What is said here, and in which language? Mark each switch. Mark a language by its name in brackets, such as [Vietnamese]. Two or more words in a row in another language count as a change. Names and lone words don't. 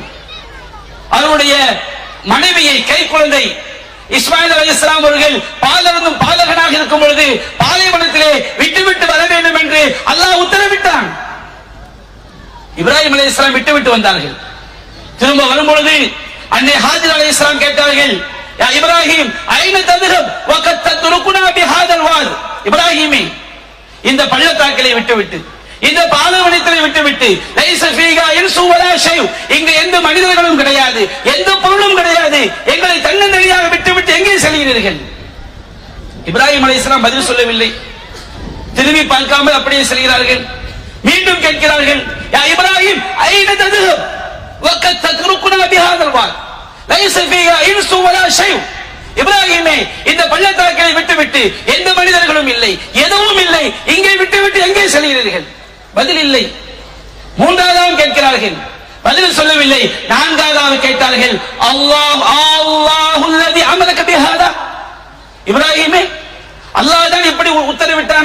[Tamil] அவருடைய மனைவியை, கை குழந்தை இஸ்மாயில் அலைஹிஸ்ஸலாம் அவர்கள் பாலருந்தும் பாலகனாக இருக்கும் பொழுது பாலைவனத்திலே விட்டுவிட்டு வர வேண்டும் என்று அல்லாஹ் உத்தரவிட்டான். இப்ராஹிம் அலைஹிஸ்ஸலாம் விட்டுவிட்டு வந்தார்கள். திரும்ப வரும்பொழுது அன்னை ஹாஜர் அலைஹிஸ்ஸலாம் கேட்டார்கள், [Arabic] يا إبراهيم أين تذهب وقد تتركنا بهذا الواد, [Tamil] இப்ராஹிமே, இந்த பள்ளத்தாக்கிலே விட்டுவிட்டு, இந்த பாலைவனத்திலே விட்டுவிட்டு, [Arabic] ليس فيها إنس ولا شيء, [Tamil] இங்கு எந்த மனிதர்களும் கிடையாது, எந்த பொருளும் கிடையாது, எங்களை தன்னந்தனியாக விட்டுவிட்டு எங்கே செல்கிறீர்கள்? இப்ராஹிம் அலைஹிஸ்ஸலாம் பதில் சொல்லவில்லை. திரும்பி பார்க்காமல் அப்படியே செல்கிறார்கள். மீண்டும் கேட்கிறார்கள், [Arabic] يا إبراهيم أين تذهب وقد تتركنا بهذا الواد ليس فيها إنس ولا شيء, [Tamil] இப்ராஹிமே, இந்த பள்ளத்தாக்கை விட்டுவிட்டு எந்த மனிதர்களும் இல்லை, எதுவும் இல்லை, இங்கே விட்டுவிட்டு எங்கே செல்கிறீர்கள்? பதில் இல்லை. மூன்றாவது கேட்கிறார்கள், பதில் சொல்லவில்லை. நான்காவது கேட்டார்கள், [Arabic] الله آلله الذي أمرك بهذا, [Tamil] இப்ராஹிமே, அல்லாஹ் தான் இப்படி உத்தரவிட்டானா?